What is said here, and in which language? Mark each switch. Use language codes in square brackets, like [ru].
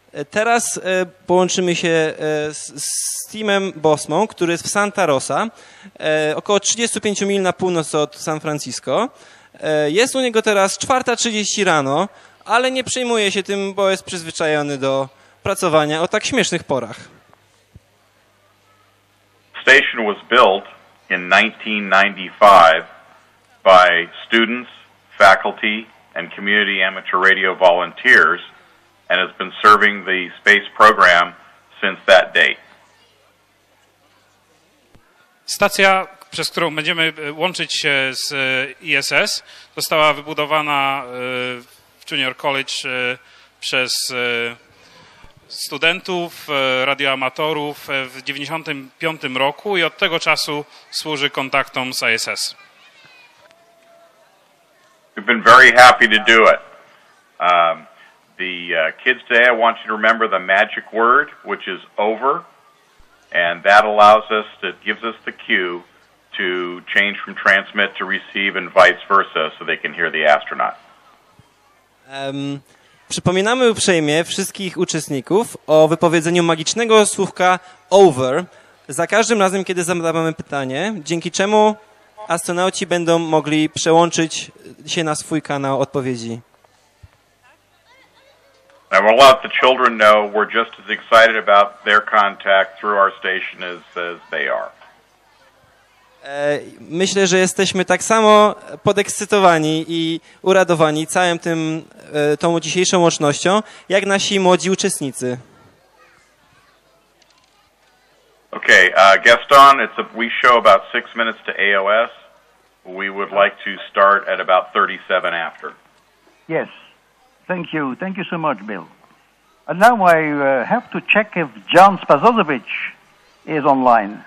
[pl] Teraz połączymy się z Timem Bosmą, który jest w Santa Rosa, około 35 mil na północ od San Francisco. Jest u niego teraz 4:30 rano, ale nie przejmuje się tym, bo jest przyzwyczajony do pracowania o tak śmiesznych porach. [en] Station was built in 1995 by students, faculty, and community amateur radio volunteers, and has been serving the space program since that date. [pl] Stacja, przez którą będziemy łączyć się z ISS, została wybudowana w Junior College przez studentów, radioamatorów w 1995 roku i od tego czasu służy kontaktom z ISS. [en] We've been very happy to do it. The kids today, I want you to remember the magic word, which is over, and that allows us, it gives us the cue to change from transmit to receive and vice versa so they can hear the astronaut. [pl] Przypominamy uprzejmie wszystkich uczestników o wypowiedzeniu magicznego słówka over za każdym razem, kiedy zadawamy pytanie, dzięki czemu astronauci będą mogli przełączyć się na swój kanał odpowiedzi. [en] I will let the children know we're just as excited about their contact through our station as they are. [pl] Myślę, że jesteśmy tak samo podekscytowani i uradowani całym tą dzisiejszą łącznością, jak nasi młodzi uczestnicy. [en] Okay, Gaston, we show about 6 minutes to AOS. We would like to start at about 37 after. Yes. Thank you. Thank you so much, Bill. And now I have to check if John Spazozowicz is online.